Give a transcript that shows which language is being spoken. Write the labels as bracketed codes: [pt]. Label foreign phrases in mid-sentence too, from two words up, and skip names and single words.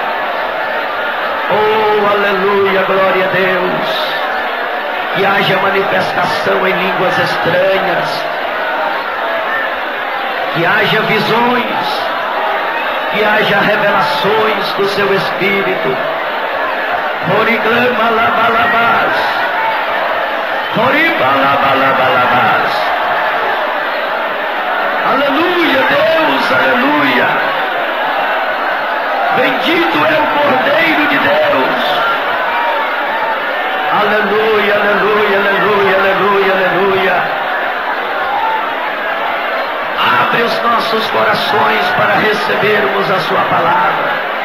[pt] Oh, aleluia, glória a Deus. Que haja manifestação em línguas estranhas, que haja visões, que haja revelações do seu Espírito. Origlama labalabás, oribalabalabás. Aleluia, Deus, aleluia. Bendito é o Cordeiro de Deus. Aleluia, aleluia, aleluia, aleluia, aleluia. Abre os nossos corações para recebermos a sua palavra.